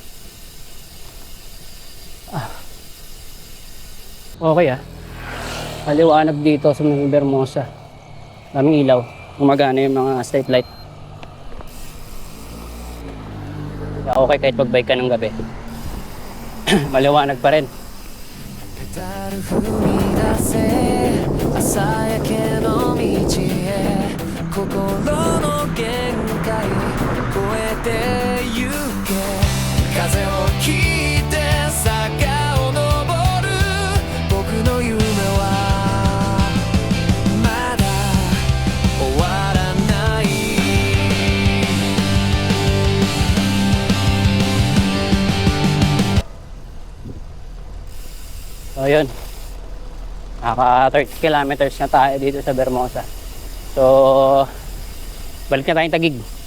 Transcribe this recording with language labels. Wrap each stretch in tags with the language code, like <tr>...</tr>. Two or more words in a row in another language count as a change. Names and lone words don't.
<tl>Okay Maliwanag dito sa mga Vermosa. Daming ilaw. Gumagana yung mga</tl> <en>street light.</en> <tl>Kaya okay kahit pagbike ka ng gabi. Maliwanag pa rin.</tl> <ja>ペダル踏み出せ朝焼けの道へ心の限界越えてゆけ風を切って坂を登る僕の夢はまだ終わらない</ja> <tl>So yun, naka 30 kilometers na tayo dito sa Vermosa. So balik na tayong Taguig.</tl>